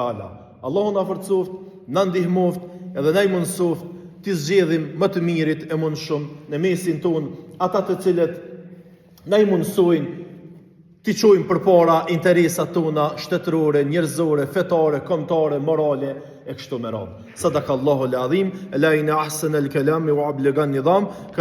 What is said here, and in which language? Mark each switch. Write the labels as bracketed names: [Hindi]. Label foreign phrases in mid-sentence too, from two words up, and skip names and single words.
[Albanian] Allahu na forcoft na ndihmoft edhe na i mundsoft të zgjedhim më të mirit e mundshëm në mesin ton ata të cilët na i mundsojnë të çojmë përpara interesat tona shtetërore, njerëzore, fetare, kombëtare, morale e kështu me radhë. [Arabic] صدق الله العظيم لا إن أحسن الكلام وأبلغ النظام.